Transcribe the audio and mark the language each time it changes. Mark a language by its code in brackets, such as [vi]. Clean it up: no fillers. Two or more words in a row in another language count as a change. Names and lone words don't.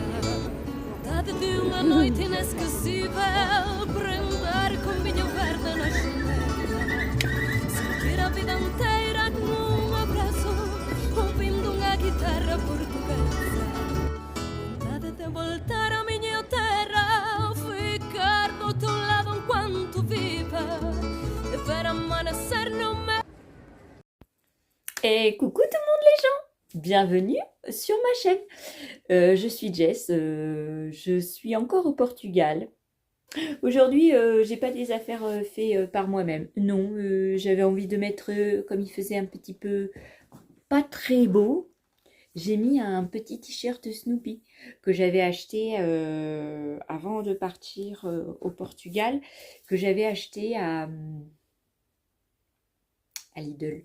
[pt] Vontade de uma noite inesquecível, brindar com vinho verde na janela, sentir a vida inteira num abraço, ouvindo uma guitarra portuguesa. Vontade de voltar à minha terra, ficar do teu lado enquanto viva, de ver amanhecer no meu... [fr] Et coucou tout le monde les gens, bienvenue sur ma chaîne. Je suis Jess, je suis encore au Portugal. Aujourd'hui, j'ai pas des affaires faites par moi-même. Non, j'avais envie de mettre, comme il faisait un petit peu pas très beau, j'ai mis un petit t-shirt Snoopy que j'avais acheté avant de partir au Portugal, que j'avais acheté à Lidl.